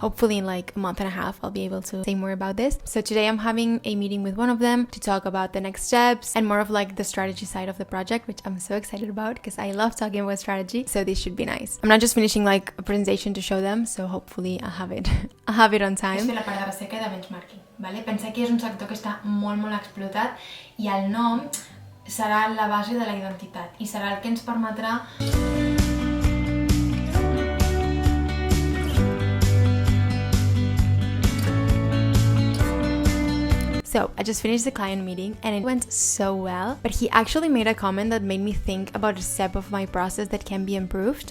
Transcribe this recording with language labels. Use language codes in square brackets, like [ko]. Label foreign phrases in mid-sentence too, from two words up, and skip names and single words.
[en] Hopefully in a month and a half, I'll be able to say more about this. So today I'm having a meeting with one of them to talk about the next steps and more of the strategy side of the project, which I'm so excited about because I love talking about strategy. So this should be nice. I'm not just finishing a presentation to show them, so hopefully I'll have it on time. [ca] És fer la part de recerca de benchmarking, ¿vale? Penseu que és un sector que està molt explotat i el nom serà la base de la identitat i serà el que ens permetrà... [en] So I just finished the client meeting and it went so well, but he actually made a comment that made me think about a step of my process that can be improved.